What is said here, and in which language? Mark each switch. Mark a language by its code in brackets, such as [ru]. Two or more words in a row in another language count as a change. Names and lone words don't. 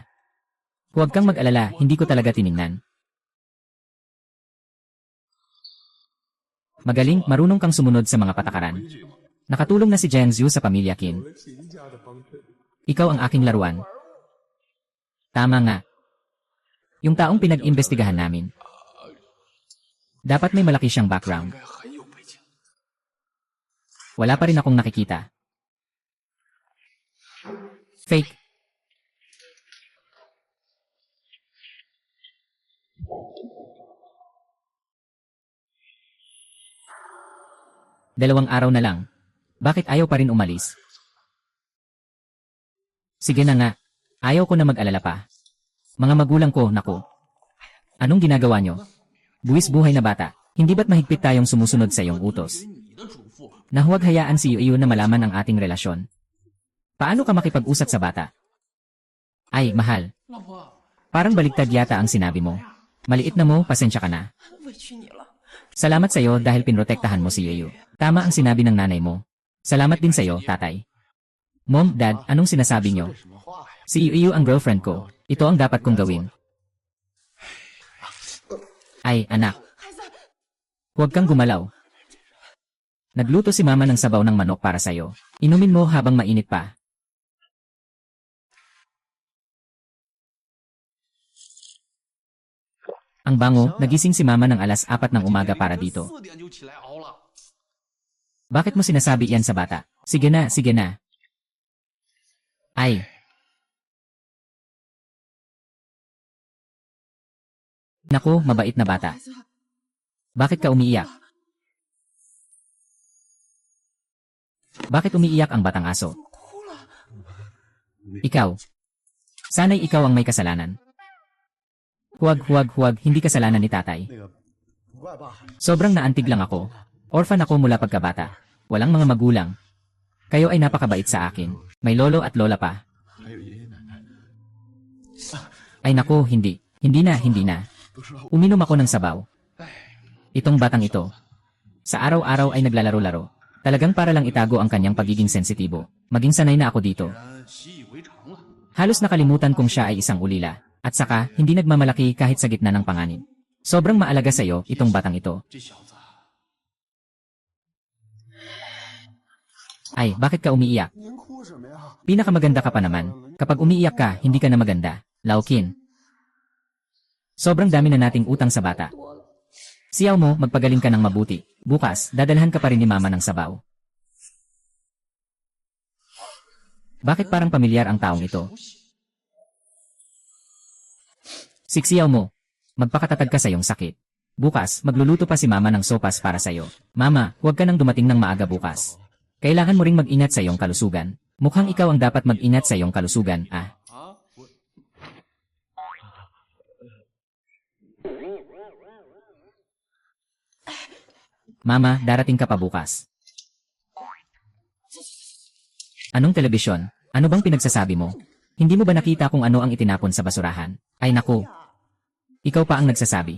[tl] Huwag kang mag-alala, hindi ko talaga tiningnan. Magaling, marunong kang sumunod sa mga patakaran. Nakatulong na si Jiang Zhu sa pamilya Qin. Ikaw ang aking laruan. Tama nga. Yung taong pinag-imbestigahan namin. Dapat may malaki siyang background. [zh] 应该很有背景。 [tl] Wala pa rin akong nakikita. Fake. Dalawang araw na lang. Bakit ayaw pa rin umalis? Sige na nga. Ayaw ko na mag-alala pa. Mga magulang ko, naku. Anong ginagawa nyo? Buwis buhay na bata. Hindi ba't mahigpit tayong sumusunod sa iyong utos? [zh] 你的嘱咐， [tl] Na huwag hayaan si Yuyu na malaman ang ating relasyon. Paano ka makipag-usap sa bata? Ay, mahal. [zh] 老婆， [tl] Parang baliktad yata ang sinabi mo. Maliit na mo, pasensya ka na. [zh] 委屈你了。 [tl] Salamat sa'yo dahil pinrotektahan mo si Yuyu. Tama ang sinabi ng nanay mo. Salamat din sa'yo, tatay. Mom, Dad, anong sinasabi nyo? [zh] 什么话呀？ [tl] Si Yuyu ang girlfriend ko. Ito ang dapat kong gawin. Ay, anak. [zh] 孩子， [tl] Huwag kang gumalaw. Nagluto si mama ng sabaw ng manok para sa'yo. Inumin mo habang mainit pa. Ang bango, nagising si mama ng alas 4 ng umaga para dito. [zh] 4 点就起来熬了。 [tl] Bakit mo sinasabi yan sa bata? Sige na, sige na. Ay. Naku, mabait na bata. Bakit ka umiiyak? Bakit umiiyak ang batang aso? [zh] 哭了， [tl] Ikaw. Sana'y ikaw ang may kasalanan. Huwag, hindi kasalanan ni tatay. [zh] 那个不怪爸， [tl] Sobrang naantig lang ako. Orphan ako mula pagkabata. Walang mga magulang. Kayo ay napakabait sa akin. May lolo at lola pa. [zh] 还有爷爷奶奶， [tl] Ay naku, hindi. Hindi na. [zh] 都说 [tl] Uminom ako ng sabaw. Itong batang ito. Sa araw-araw ay naglalaro-laro. Talagang para lang itago ang kanyang pagiging sensitibo. Maging sanay na ako dito. [zh] 然习以为常了。 [tl] Halos nakalimutan kong siya ay isang ulila. At saka, hindi nagmamalaki kahit sa gitna ng panganib. Sobrang maalaga sa'yo, itong batang ito. [zh] 这小子， [tl] Ay, bakit ka umiiyak? [zh] 您哭什么呀？ [tl] Pinakamaganda ka pa naman. Kapag umiiyak ka, hindi ka na maganda. Laukin. Sobrang dami na nating utang sa bata. Siyaw mo, magpagaling ka ng mabuti. Bukas, dadalhan ka pa rin ni mama ng sabaw. Bakit parang pamilyar ang taong ito? Siksiyaw mo. Magpakatatag ka sa iyong sakit. Bukas, magluluto pa si mama ng sopas para sa'yo. Mama, huwag ka nang dumating ng maaga bukas. Kailangan mo ring mag-ingat sa iyong kalusugan. Mukhang ikaw ang dapat mag-ingat sa iyong kalusugan, ah. [zh] 啊，我 [tl] Mama, darating ka pa bukas. Anong telebisyon? Ano bang pinagsasabi mo? Hindi mo ba nakita kung ano ang itinapon sa basurahan? Ay naku. Ikaw pa ang nagsasabi.